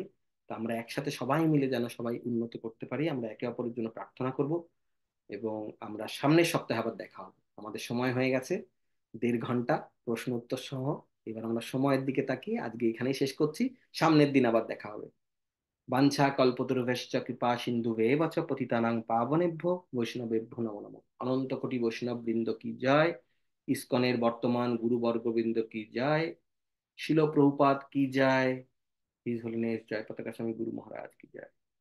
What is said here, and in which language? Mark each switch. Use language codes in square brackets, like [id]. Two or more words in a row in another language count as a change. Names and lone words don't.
[bn] তো আমরা একসাথে সবাই মিলে যেন সবাই উন্নত করতে পারি, আমরা একে অপরের জন্য প্রার্থনা করব। এবং আমরা সামনের সপ্তাহে আবার দেখা হবে। আমাদের সময় হয়ে গেছে 1.5 ঘন্টা প্রশ্ন উত্তর সহ। এবার আমরা সময়ের দিকে তাকিয়ে আজকে এখানেই শেষ করছি। সামনের দিন আবার দেখা হবে। [sa] বাঞ্ছা কল্পতরুভ্যশ্চ কৃপা সিন্ধুভেব চ পতিতানাং পাবনেভ্যো বৈষ্ণবেভ্যো নমো নমঃ। [bn] অনন্ত কোটি বৈষ্ণব বৃন্দ কি জয়। ইসকনের বর্তমান গুরুবর্গ বৃন্দ কি জয়। শিল প্রভুপাদ কি জয়। [en] His Holiness [bn] জয় পতাকা স্বামী গুরু মহারাজ কি জয়।